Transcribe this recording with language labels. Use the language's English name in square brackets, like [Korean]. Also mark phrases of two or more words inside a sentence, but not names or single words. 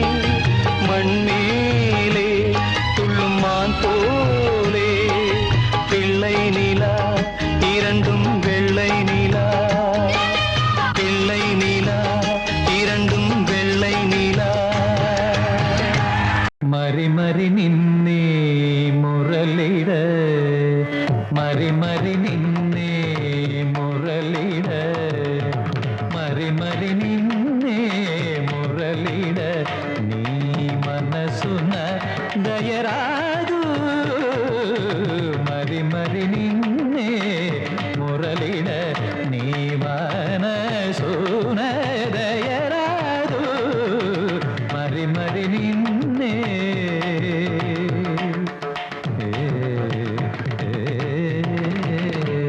[Tamil] மண்மேலே துள்ளும் மான் போலே பிள்ளை நிலா இரண்டும் வெள்ளை நிலா பிள்ளை நிலா இரண்டும் வெள்ளை நிலா [Telugu] మరి మరి నిన్నే మొరలిడ మరి మరి నిన్నే మొరలిడ మరి మరి నిన్నే మొరలిడ నీ మనసున దయరాదు మరి మరి నిన్నే మొరలిడ నీ మనసున దయరాదు మరి మరి నిన్నే ఏ